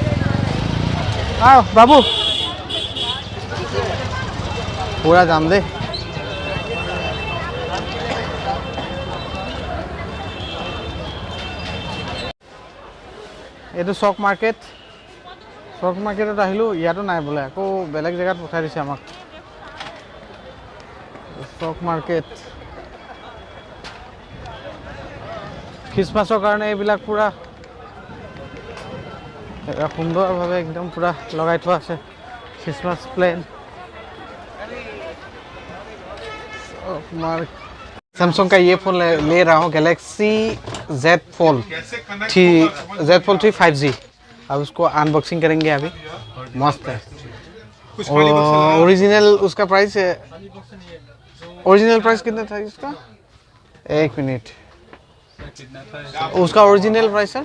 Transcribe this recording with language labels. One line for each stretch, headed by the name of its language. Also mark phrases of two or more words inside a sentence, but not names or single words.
Assamese: বাবু পুৰা যাম দেই এইটো চক মাৰ্কেটত আহিলোঁ ইয়াতো নাই বোলে আকৌ বেলেগ জেগাত পঠাই দিছে আমাক চক মাৰ্কেট খ্ৰীষ্টমাছৰ কাৰণে এইবিলাক পুৰা সুন্দৰভাৱে একদম পুৰা লগাই থোৱা আছে খ্ৰীষ্টমাছ প্লেন
Hindi: सैमसंग का ये फ़ोन ले रहा हूँ गैलेक्सी Z Fold 3 5G अब उसको अनबॉक्सिंग करेंगे अभी मस्त है ओरिजिनल उसका प्राइस है ओरिजिनल प्राइस कितना था इसका एक मिनट उसका ओरिजिनल प्राइस है